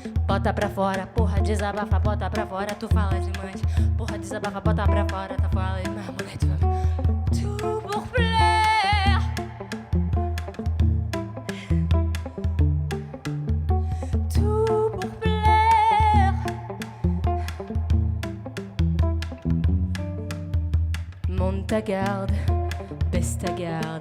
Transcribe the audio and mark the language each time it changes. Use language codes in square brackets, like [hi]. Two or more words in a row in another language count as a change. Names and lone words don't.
[pt] bota pra fora. Porra, desabafa, bota pra fora. Tu fala demais. Porra, desabafa, bota pra fora. Tu fala demais, mulher, tu fala. [fr] Tout pour plaire. Tout pour plaire. Monte ta garde, baisse ta garde.